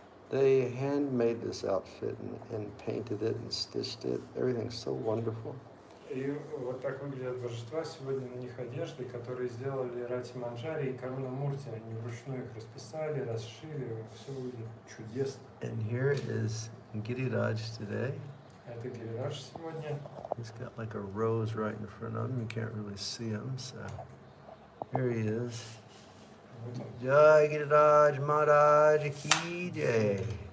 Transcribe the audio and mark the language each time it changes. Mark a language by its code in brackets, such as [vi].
[en] They handmade this outfit and painted it and stitched it. Everything's so wonderful. [ru] И вот так выглядят божества. Сегодня на них одежды, которые сделали Рати Манджари и Каруна Мурти. Они вручную их расписали, расшили. Все выглядит чудесно. [en] And here is Giriraj today. [ru] Это Гирирадж сегодня. [en] He's got like a rose right in front of him. You can't really see him, so here he is. [ru] Вот он. [hi] Jai Giriraj Maharaj Ki Jai.